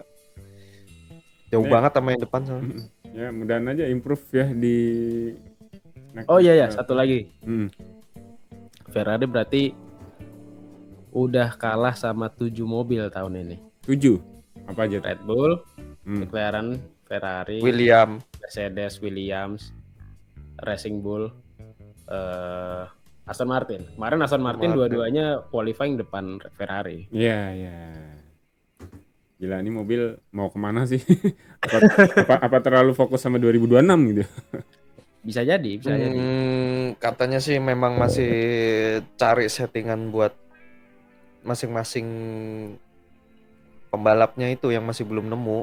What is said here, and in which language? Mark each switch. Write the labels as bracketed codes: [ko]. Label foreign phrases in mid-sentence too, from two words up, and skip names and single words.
[id] Jauh banget sama yang depan sama. Ya, mudahan aja improve ya di satu lagi. Ferrari berarti udah kalah sama 7 mobil tahun ini. 7. Apa aja tuh? Red Bull, Hmm. McLaren, Ferrari, William. Mercedes, Williams, Racing Bull, Aston Martin. Kemarin Aston Martin dua-duanya qualifying depan Ferrari. Iya. Gila, ini mobil mau kemana sih? apa terlalu fokus sama 2026 gitu? Bisa jadi. Katanya sih memang masih cari settingan buat masing-masing pembalapnya itu yang masih belum nemu.